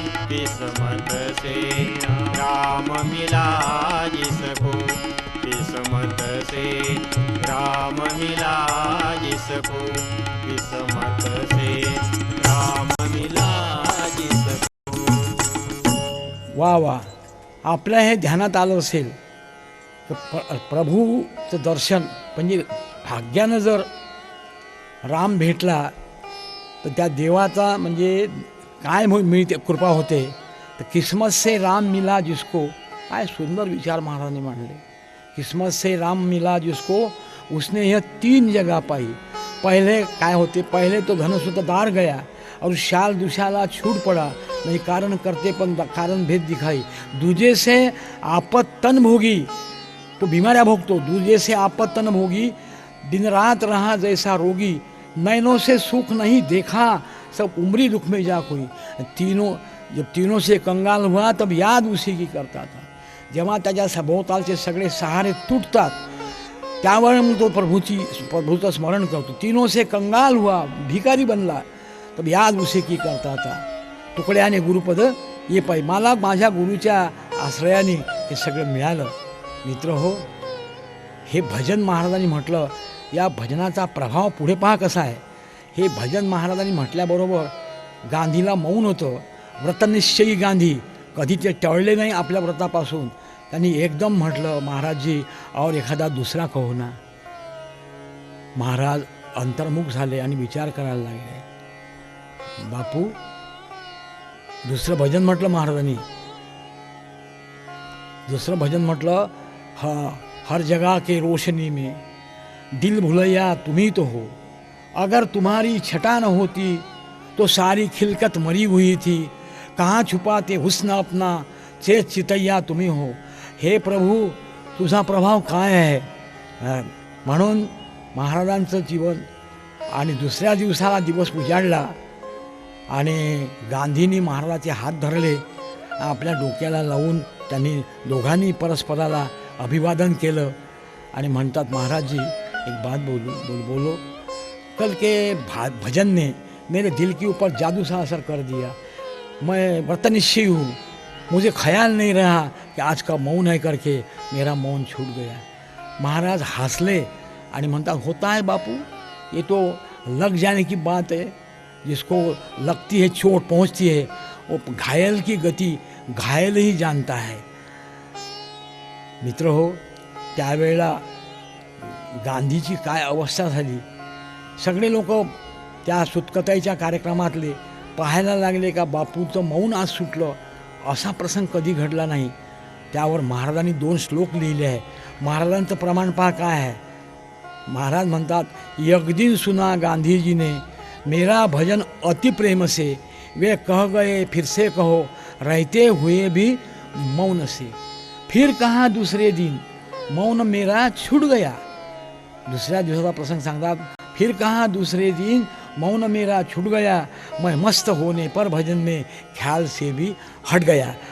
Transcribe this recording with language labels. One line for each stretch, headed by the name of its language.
Hindi: किस्मत से राम मिला जिसको, किस्मत से राम मिला जिसको, किस्मत से राम मिला जिसको।
Marathi: वा वा, आपल्या हे ध्यानात आलं असेल तर प्रभूचं दर्शन म्हणजे भाग्यानं जर राम भेटला तर त्या देवाचा म्हणजे काय मिळते, कृपा होते। तर
Hindi: किस्मत से राम मिला जिसको,
Marathi: काय सुंदर विचार महाराजांनी मांडले।
Hindi: किस्मत से राम मिला जिसको उसने यह 3 जगह पाई। पहले
Marathi: काय होते,
Hindi: पहले तो धनुषदार गया और शाल दुशाला छूट पड़ा, नहीं कारण करते पण कारण भेद दिखाई। दूजे से आपत तन भोगी, तो बीमारियाँ भोगतो। दूजे से आपत तन भोगी, दिन रात रहा जैसा रोगी। नैनों से सुख नहीं देखा, सब उम्री दुख में जा कोई। जब तीनों से कंगाल हुआ तब याद उसी की करता था।
Marathi: जेव्हा त्याच्या सभोवतालचे सगळे सहारे तुटतात त्यावर मग तो प्रभूचं स्मरण करतो।
Hindi: तीनों से कंगाल हुआ,
Marathi: भिकारी बनला,
Hindi: तब याद उसी की करता था। तुकड्याने गुरुपद ये पाई,
Marathi: मला माझ्या गुरुच्या आश्रयाने हे सगळं मिळालं। मित्र हो, हे भजन महाराजांनी म्हटलं, या भजनाचा प्रभाव पुढे पहा कसा आहे। हे भजन महाराजांनी म्हटल्याबरोबर गांधीला मौन होतं। व्रतनिश्चयी गांधी, कधी ते टळले नाही आपल्या व्रतापासून। त्यांनी एकदम म्हटलं, महाराजजी और एखादा दुसरा
Hindi: कहो ना।
Marathi: महाराज अंतर्मुख झाले आणि विचार करायला लागले। बापू, दुसरं भजन म्हटलं महाराजांनी, दुसरं भजन म्हटलं,
Hindi: हर जगह के रोशनी में दिल भुलैया तुम्ही तो हो। अगर तुम्हारी छटा न होती तो सारी खिलकत मरी हुई थी। कहाँ छुपाते हुस्न अपना, चे चितैया तुम्ही हो।
Marathi: हे प्रभू, तुझा प्रभाव काय आहे। म्हणून महाराजांचं जीवन आणि दुसऱ्या दिवसाला दिवस उजाडला आणि गांधींनी महाराजाचे हात धरले, आपल्या डोक्याला लावून त्यांनी दोघांनी परस्पराला अभिवादन केलं आणि म्हणतात,
Hindi: महाराज जी एक बात बोलो। कल के भजन ने मेरे दिल के ऊपर जादू सा असर कर दिया। मैं व्रतनिश्चयी हूँ, मुझे ख्याल नहीं रहा कि आज का मौन है करके मेरा मौन छूट गया।
Marathi: महाराज हंसले आणि म्हणतात,
Hindi: होता है बापू, ये तो लग जाने की बात है। जिसको लगती है चोट पहुँचती है, वो घायल की गति घायल ही जानता है।
Marathi: मित्र हो, त्यावेळेला गांधीची काय अवस्था झाली। सगळे लोक त्या सुतकताईच्या कार्यक्रमातले पाहायला लागले का बापूचं मौन आज सुटलं। असा प्रसंग कधी घडला नाही। त्यावर महाराजांनी 2 श्लोक लिहिले आहे। महाराजांचं प्रमाण पहा काय आहे। महाराज म्हणतात,
Hindi: एक दिन सुना गांधी जी ने मेरा भजन अति प्रेम से, वे कह गए फिर से कहो, रहते हुए भी मौन से। फिर कहा दूसरे दिन मौन मेरा छूट गया।
Marathi: दुसऱ्या दिवसाचा प्रसंग सांगतात,
Hindi: फिर कहा दूसरे दिन मौन मेरा छूट गया, मैं मस्त होने पर भजन में ख्याल से भी हट गया।